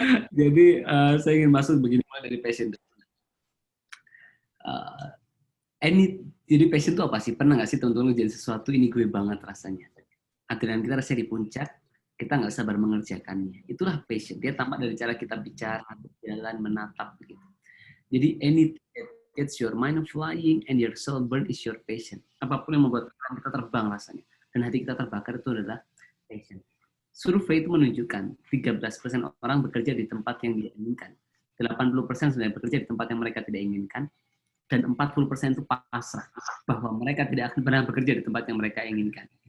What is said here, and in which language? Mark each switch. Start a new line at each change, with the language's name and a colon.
Indonesian: Jadi saya ingin masuk begini dari passion. Jadi passion itu apa sih? Pernah nggak sih teman-teman jadi sesuatu ini gue banget rasanya? Adrenalin kita rasanya di puncak, kita nggak sabar mengerjakannya. Itulah passion. Dia tampak dari cara kita bicara, berjalan, menatap begitu.
English: Jadi anything that gets your mind flying and your soul burn is your passion.
Indonesian: Apapun yang membuat kita terbang rasanya dan hati kita terbakar itu adalah passion. Survei itu menunjukkan 13% orang bekerja di tempat yang dia inginkan, 80% sudah bekerja di tempat yang mereka tidak inginkan, dan 40% itu pasrah bahwa mereka tidak akan pernah bekerja di tempat yang mereka inginkan.